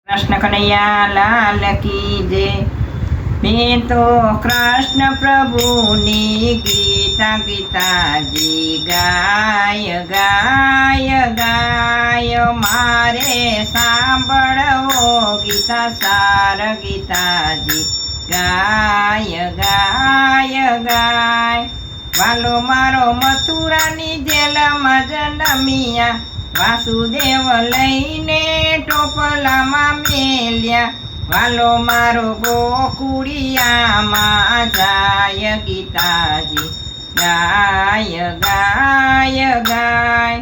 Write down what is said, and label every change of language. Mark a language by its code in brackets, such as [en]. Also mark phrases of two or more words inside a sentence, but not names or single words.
[hi] कृष्ण कन्हैया लाल की जय। [gu] મૈં તો કૃષ્ણ પ્રભુ ની ગીતા ગીતાજી ગાય ગાય ગાય મારે સાંભળવો ગીતા સાર ગીતાજી ગાય ગાય ગાય। વાલો મારો મથુરાની જેલમાં જન્મ્યા વાસુદેવ લઈને ટોપલામાં મેલ્યા। વાલો મારો ગોકુળિયામાં જાય ગીતાજી ગાય ગાય ગાય।